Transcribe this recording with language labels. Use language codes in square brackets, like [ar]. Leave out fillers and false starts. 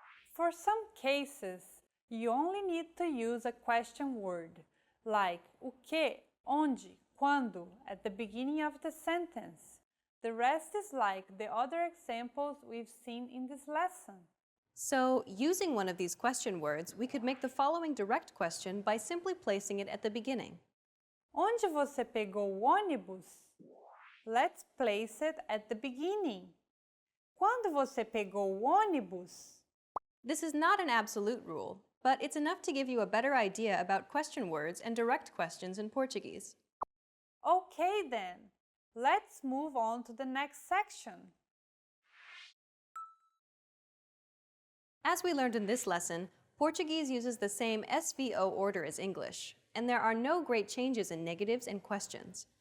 [en] For some cases, you only need to use a question word, like o que, onde, quando, at the beginning of the sentence. The rest is like the other examples we've seen in this lesson. So, using one of these question words, we could make the following direct question by simply placing it at the beginning. [pt] Onde você pegou o ônibus? [en] Let's place it at the beginning. [pt] Quando você pegou o ônibus? [en] This is not an absolute rule, but it's enough to give you a better idea about question words and direct questions in Portuguese. Okay then, let's move on to the next section. As we learned in this lesson, Portuguese uses the same SVO order as English, and there are no great changes in negatives and questions.